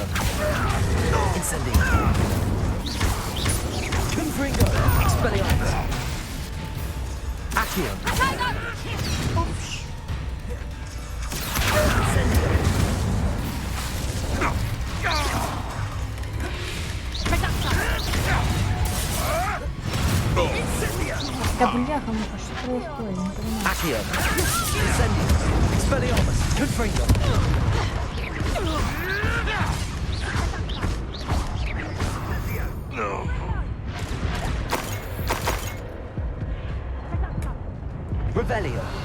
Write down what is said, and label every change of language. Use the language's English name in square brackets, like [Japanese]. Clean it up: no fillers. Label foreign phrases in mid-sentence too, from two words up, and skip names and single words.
[Latin] Incendio. Confringo. Expelliarmus. Accio. Incendio. [Russian] Да бляха, муха, что происходит? Не понимаю. [Latin] Accio. Incendio. Expelliarmus. Confringo. Revelio.